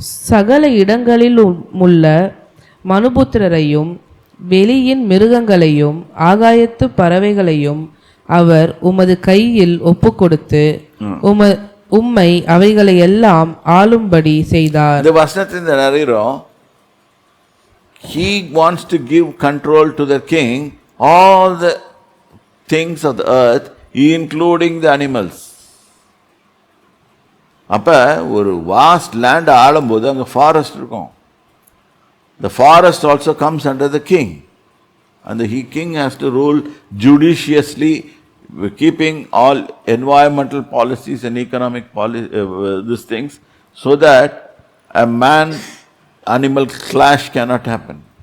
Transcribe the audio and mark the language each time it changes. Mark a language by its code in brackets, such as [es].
[ta] சகல இடங்களில் உள்ள மனுபுத்திரரையும் வெளியின் மிருகங்களையும் ஆகாயத்து பறவைகளையும் அவர் உமது கையில் ஒப்புக்கொடுத்து உம்மை அவைகளை எல்லாம் ஆளும்படி செய்தார். இந்த வசனத்தின் நிறைகிறோம். [en] He wants to give control to the king all the things of the earth, including the animals. [ta] அப்ப ஒரு [en] vast land [ta] ஆளும்போது அங்கே ஃபாரஸ்ட் இருக்கும். [en] The forest also comes under the king, and the king has to rule judiciously, keeping all environmental policies and economic these things, so that a man-animal clash cannot happen.